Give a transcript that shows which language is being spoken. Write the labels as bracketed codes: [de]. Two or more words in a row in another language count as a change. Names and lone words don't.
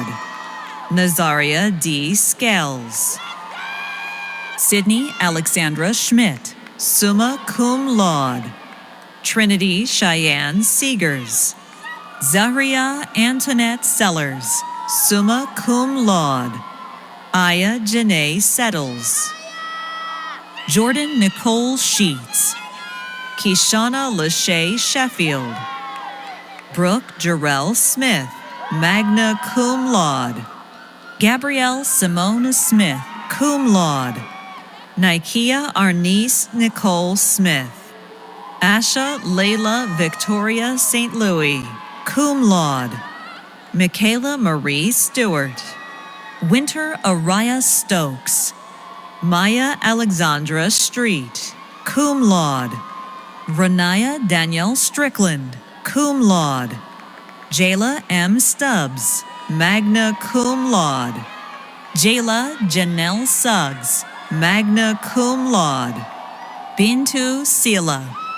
[en] Nazaria D. Scales. Sydney Alexandra Schmidt, [la] summa cum laude. [en] Trinity Cheyenne Seegers. Zahria Antoinette Sellers, [la] summa cum laude. [en] Aya Janae Settles. Jordan Nicole Sheets. Kishana Lachey Sheffield. Brooke Jarrell Smith, [la] magna cum laude. [en] Gabrielle Simone Smith, [la] cum laude. [en] Nikia Arnice Nicole Smith. Asha Layla Victoria St. Louis, [la] cum laude. [en] Michaela Marie Stewart. Winter Araya Stokes. Maya Alexandra Street, [la] cum laude. [en] Renaya Danielle Strickland, [la] cum laude. [en] Jayla M. Stubbs, [la] magna cum laude. [en] Jayla Janelle Suggs, [la] magna cum laude. [en] Bintu Sila.